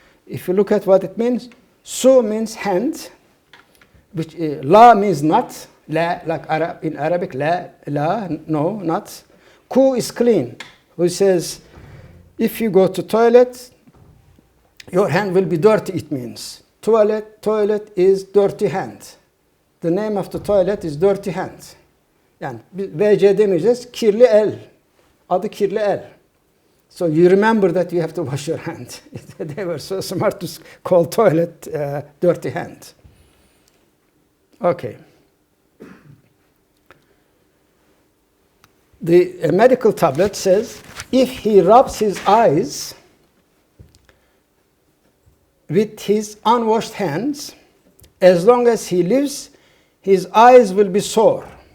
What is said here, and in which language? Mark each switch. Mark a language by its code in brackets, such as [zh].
[en] If you look at what it means, su means hand, which la means not, la like in Arabic, la, no, not. Ku is clean, which says if you go to toilet, your hand will be dirty, it means. Toilet is dirty hand. The name of the toilet is dirty hand. [tr] Yani VC demeyeceğiz, kirli el. Adı kirli el. [en] So you remember that you have to wash your hand. They were so smart to call toilet dirty hand. Okay. The medical tablet says if he rubs his eyes with his unwashed hands, as long as he lives, his eyes will be sore.